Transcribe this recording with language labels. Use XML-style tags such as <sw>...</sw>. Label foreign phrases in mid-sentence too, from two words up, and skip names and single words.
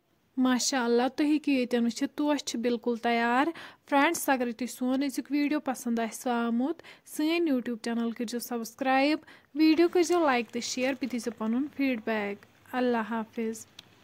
<ks>माशाअल्लाह तुम हेकियो येतन वुचित तोश छ बिल्कुल तैयार। फ्रेंड्स अगर तुम सोन अजुक वीडियो पसंद आसो आमुत सन यूट्यूब चैनल करो सब्सक्राइब, वीडियो करो लाइक तो शेयर, बे दीजियो पनुन फीडबैक।</ks> <ur>اللہ حافظ.</ur>